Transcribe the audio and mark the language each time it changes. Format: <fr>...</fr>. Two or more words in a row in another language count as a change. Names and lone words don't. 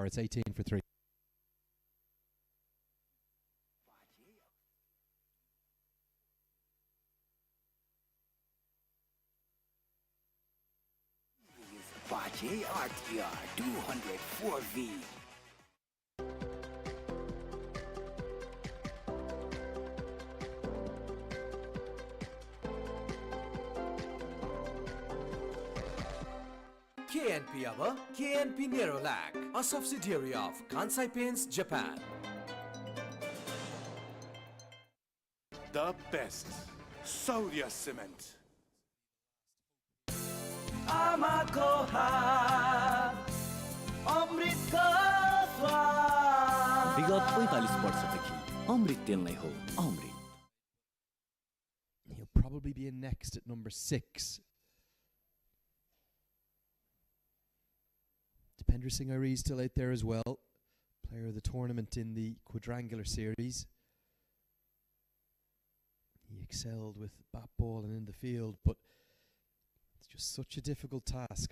<en>It's 18 for 3. Bache RTR 204V. KNP अब KNP Nerolac, a subsidiary of Kansai Paints Japan. The best. Saurya Cement.</en> <ne>आमाको हात अमृतको स्वाद विगत 45 वर्षदेखि अमृत तेल नै हो अमृत.</ne> <en>He'll probably be in next at number 6. Dipendra Singh Ari is still out there as well. Player of the tournament in the quadrangular series. He excelled with bat ball and in the field, but it's just such a difficult task.</en>